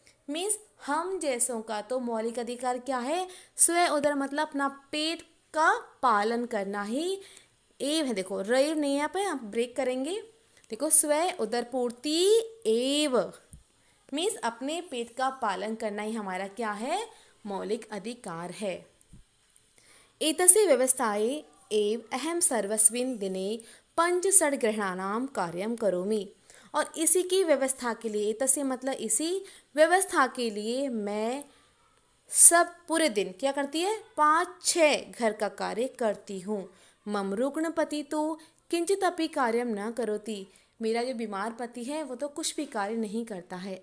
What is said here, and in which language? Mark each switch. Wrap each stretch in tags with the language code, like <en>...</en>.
<hi>Means हम जैसों का तो मौलिक अधिकार क्या है, स्व उदर मतलब अपना पेट का पालन करना ही एव है। देखो रेव नहीं है, यहाँ पे आप ब्रेक करेंगे। देखो स्व उदरपूर्ति एव मीन्स अपने पेट का पालन करना ही हमारा क्या है, मौलिक अधिकार है।</hi> <sa>एतस्य व्यवस्थायै एव अहम सर्वस्मिन् दिने पंचषड्ग्रहणानां कार्यं करोमि।</sa> <hi>और इसी की व्यवस्था के लिए, एतस्य मतलब इसी व्यवस्था के लिए मैं सब पूरे दिन क्या करती है, 5-6 घर का कार्य करती हूँ।</hi> <sa>मम रुग्णपति तो किंचित अपि कार्यम न करोति,</sa> <hi>मेरा जो बीमार पति है वो तो कुछ भी कार्य नहीं करता है।</hi>